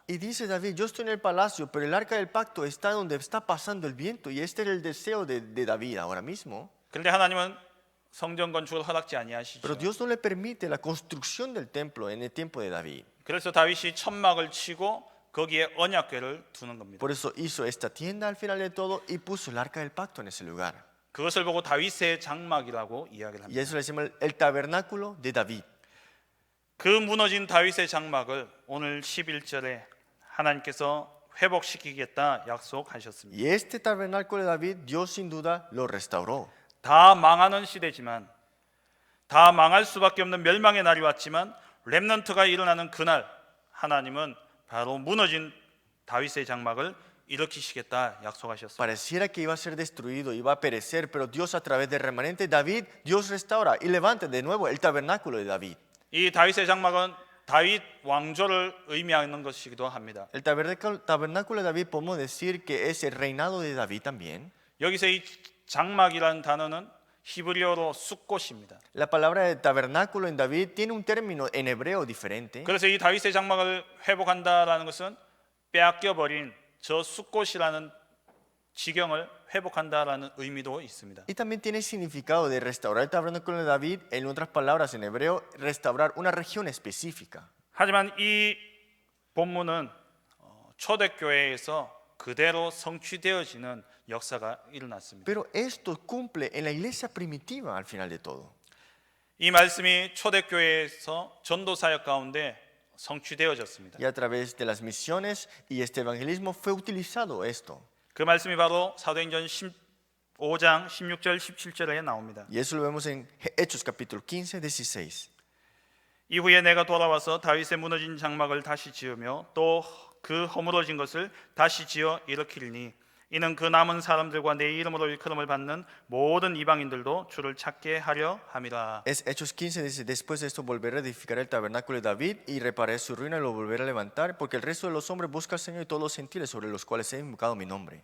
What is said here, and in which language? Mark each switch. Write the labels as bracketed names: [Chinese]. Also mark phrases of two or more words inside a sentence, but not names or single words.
[Spanish] Y dice David, yo estoy en el palacio, pero el arca del pacto está donde está pasando el viento. Y este era el deseo de David ahora mismo. [Korean] 그런데 하나님은 성전 건축을 허락지 [Spanish] Pero [Korean] 아니하시죠. [Spanish] Dios no le permite la construcción del templo en el tiempo de David. [Korean] 그래서 다윗이 천막을 치고 거기에 언약궤를 두는 겁니다. [Spanish] Por eso hizo esta tienda al final de todo y puso el arca del pacto en ese lugar. [Korean] 그것을 보고 다윗의 장막이라고 이야기를 [Spanish] Y [Korean] 합니다. [Spanish] eso le decimos el tabernáculo de David. [Korean] 그 무너진 다윗의 장막을 오늘 11절에 하나님께서 회복시키겠다 약속하셨습니다. [Spanish] Y este tabernáculo de David, Dios sin duda lo restauró. [Korean] 다 망하는 시대지만 다 망할 수밖에 없는 멸망의 날이 왔지만 렘넌트가 일어나는 그날 하나님은 바로 무너진 다윗의 장막을 일으키시겠다 약속하셨습니다. [Spanish] Pareciera que iba a ser destruido, iba a perecer, pero Dios a través del remanente de David, Dios restaura y levanta de nuevo el tabernáculo de David. [Korean] 이 다윗의 장막은 다윗 왕조를 의미하는 것이기도 합니다. [Spanish] El tabernáculo de David podemos decir que es el reinado de David también. [Korean] 여기서 이 장막이라는 단어는 히브리어로 숫꽃입니다. [Spanish] La palabra de tabernáculo en David tiene un término en hebreo diferente. [Korean] 그래서 이 다윗의 장막을 회복한다라는 것은 빼앗겨버린 저 숫꽃이라는 지경을 회복한다라는 의미도 있습니다. [Spanish] Y también tiene significado de restaurar el tabernáculo de David, en otras palabras en hebreo, restaurar una región específica. [Korean] 하지만 이 본문은 초대교회에서 그대로 성취되어지는 역사가 일어났습니다. [Spanish] Pero esto cumple en la iglesia primitiva al final de todo. [Korean] 이 말씀이 초대교회에서 전도 사역 가운데 성취되어졌습니다. [Spanish] Y a través de las misiones y este evangelismo fue utilizado esto. [Korean] 그 말씀이 바로 사도행전 15장 16절 17절에 나옵니다. [Spanish] Y eso lo vemos en Hechos capítulo 15, 16. [Korean] 이후에 내가 돌아와서 다윗의 무너진 장막을 다시 지으며 또 그 허물어진 것을 다시 지어 일으키리니 이는 그 남은 사람들과 내 이름으로 일컬음을 받는 모든 이방인들도 주를 찾게 하려 함이라. [Spanish] Es Hechos 15 dice, después de esto volveré a edificar el tabernáculo de David y repararé su ruina y lo volveré a levantar, porque el resto de los hombres busca al Señor y todos los gentiles sobre los cuales he invocado mi nombre.